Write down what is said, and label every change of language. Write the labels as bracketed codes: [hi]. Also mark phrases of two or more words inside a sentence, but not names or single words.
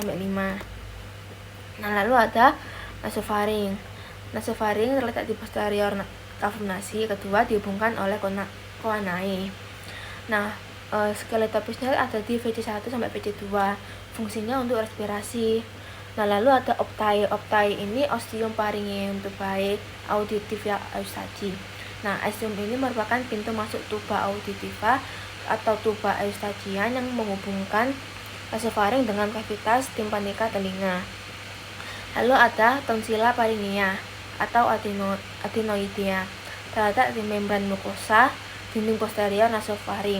[id] Nah, lalu ada nasofaring. Nasofaring terletak di posterior [la] cavum nasi, [id] kedua dihubungkan oleh choanae. Nah, skeletopisnya ada di VC 1-VC 2, fungsinya untuk respirasi. Nah, lalu ada optai. Optai ini [la] ostium pharyngeum tubae auditiva eustachi. [id] Nah, ostium ini merupakan pintu masuk [la] tuba auditiva [id] atau tuba eustachian yang menghubungkan nasofaring dengan kavitas timpanika telinga. Lalu ada [la] tonsila pharyngea [id] atau adenoidea, terletak di membran mukosa dinding posterior nasofaring.